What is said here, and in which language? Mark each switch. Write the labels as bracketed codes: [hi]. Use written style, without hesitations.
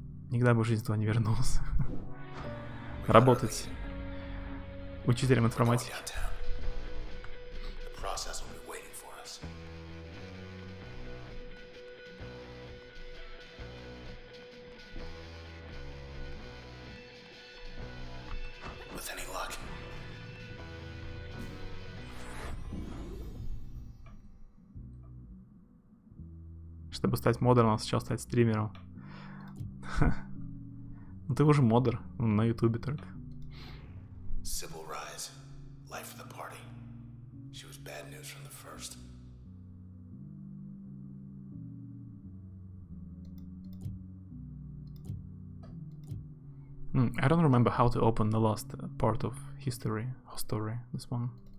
[ru] Никогда бы в жизни туда не вернулся. Работать учителем информатики. [en] The process will be waiting for us. With any luck. [ru] Чтобы стать модером, надо сначала стать стримером. Ну ты уже модер, на ютубе только. [en] Sybil Rise, life of the party. She was bad news from the first. I don't remember how to open the last part of history, this one.